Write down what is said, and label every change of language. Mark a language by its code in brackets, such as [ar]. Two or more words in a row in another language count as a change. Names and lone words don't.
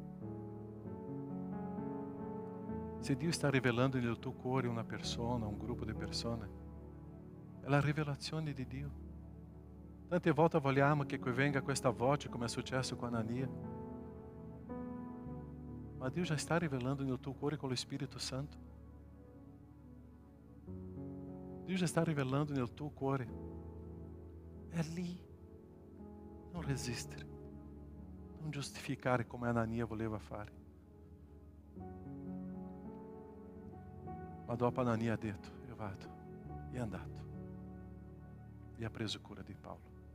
[it] Se Dio sta rivelando nel tuo cuore una persona, un gruppo di persone, è la rivelazione di Dio. Tante volte vogliamo che venga questa voce, come è successo con Anania. Ma Dio [pt] já está [it] rivelando nel tuo cuore con lo Spirito Santo. Dio [pt] já está [it] rivelando nel tuo cuore. È lì. Non resistere. Non giustificare come Anania voleva fare. Ma dopo Anania ha detto: io vado. E è andato. E ha preso cura di Paolo.